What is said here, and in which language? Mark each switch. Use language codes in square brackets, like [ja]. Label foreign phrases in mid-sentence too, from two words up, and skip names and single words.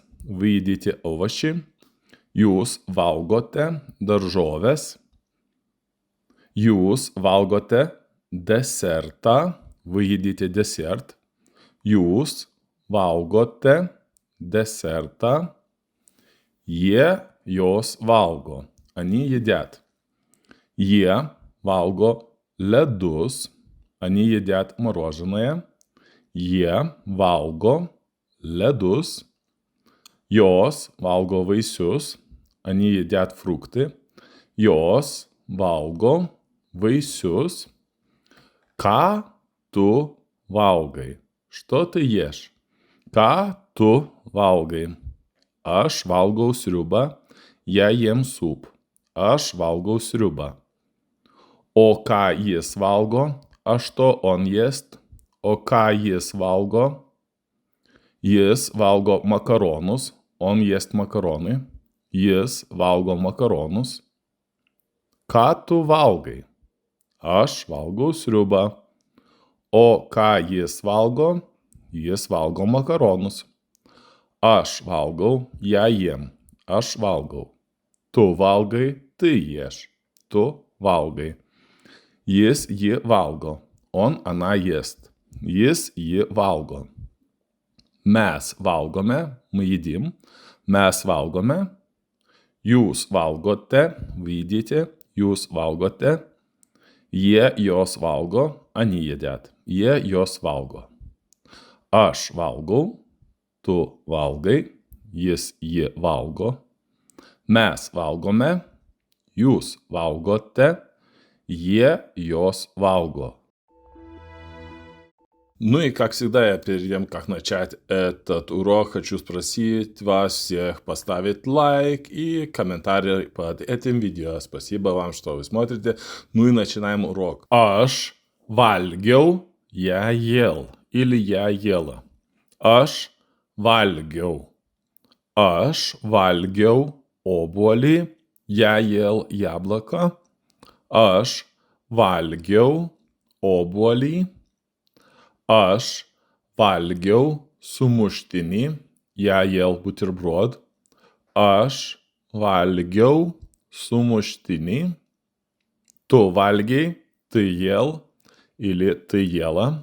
[ru] Вы едите овощи. [lt] Jūs valgote daržoves. Jūs valgote desertą. [ru] Вы едите десерт. [lt] Jūs valgote desertą. Jie jos valgo. [ru] Они едят. [lt] Jie valgo ledus. [ru] Они едят мороженое. [lt] Jie valgo ledus. Jos valgo vaisius. [ru] Они едят фрукты. [lt] Jos valgo vaisius. Ką tu valgai? [ru] Что ты ешь? [lt] Ką tu valgai? Aš valgau sriubą. [ru] Я ем суп. [lt] Aš valgau sriubą. O ką jis valgo? [ru] А что он ест? [lt] O ką jis valgo? Jis valgo makaronus. [ru] Он ест makaronai. [lt] Jis valgo makaronus. Ką tu valgai? Aš valgau sriubą. O ką jis valgo? Jis valgo makaronus. Aš valgau, [ru] я ем. [lt] Aš valgau. Tu valgai, [ru] ты ешь. [lt] Tu valgai. Jis jį valgo. [ru] Он, она ест. [lt] Jis jį valgo. Mes valgome, [ru] мы едим. [lt] Mes valgome. Jūs valgote, [ru] вы едите. [lt] Jūs valgote. Jie jos valgo, [ru] они едят. [lt] Jie jos valgo. Aš valgau, tu valgai, jis jį valgo. Mes valgome, jūs valgote, jie jos valго. [ru] Ну и, как всегда, я перед тем, как начать этот урок, хочу спросить вас всех поставить лайк и комментарий под этим видео. Спасибо вам, что вы смотрите. Ну и начинаем урок. [lt] Aš valgiau, [ru] я ел. Или я ела. [lt] Aš valgiau. Aš valgiau obuolį, [ru] я ел яблоко. [lt] Aš valgiau obuolį. Aš valgiau sumuštinį, [ru] я ел бутерброд. [lt] Aš valgiau sumuštinį. Tu valgiai, [ru] ты ел или ты ела.